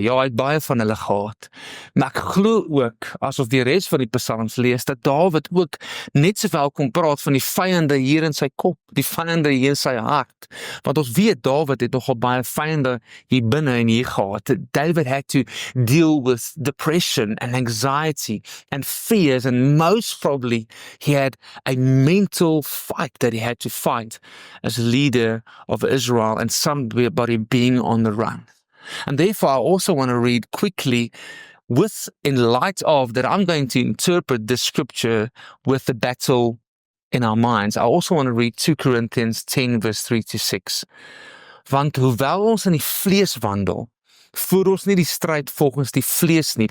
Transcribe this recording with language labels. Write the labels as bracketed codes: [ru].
[af] Ja, hy het baie van hulle gehad. Maar ek glo ook, asof die res van die psalms lees, dat Dawid ook net sowel kon praat van die vyande hier in sy kop, die vyande hier in sy hart. Want ons weet, Dawid het nogal baie vyande hier binne en hier gehad. [en] David had to deal with depression and anxiety and fears, and most probably he had a mental fight that he had to fight as a leader of Israel and somebody being on the run. And therefore, I also want to read quickly in light of that I'm going to interpret this scripture with the battle in our minds. I also want to read 2 Corinthians 10 verse 3 to 6. [af] Want hoewel ons in die vlees wandel, voer ons nie die stryd volgens die vlees nie.